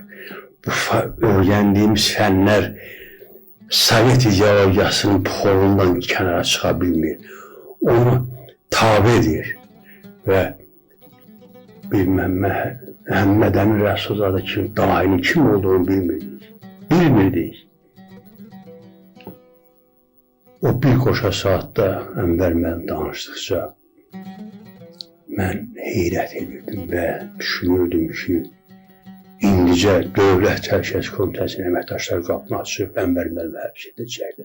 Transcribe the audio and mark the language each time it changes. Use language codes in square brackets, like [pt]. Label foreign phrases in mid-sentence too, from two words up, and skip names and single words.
[tr] Bu öğrendiğimiz fənlər Sovet ideolojisinin polundan kenara çıkabilmiyor. [az] Onu tabi edir ve bir Mehmet Emin Resulzade kim, dahinin kim olduğunu bilmirdik. O bir qoşa saatdə Ənvər mən danışdıqca mən heyrət edirdim və düşünürdüm ki, indicə Dövlət Təhlükəsizlik Komitəsinin əməkdaşları qapını açıb Ənvər müəllimi həbs edəcəklər.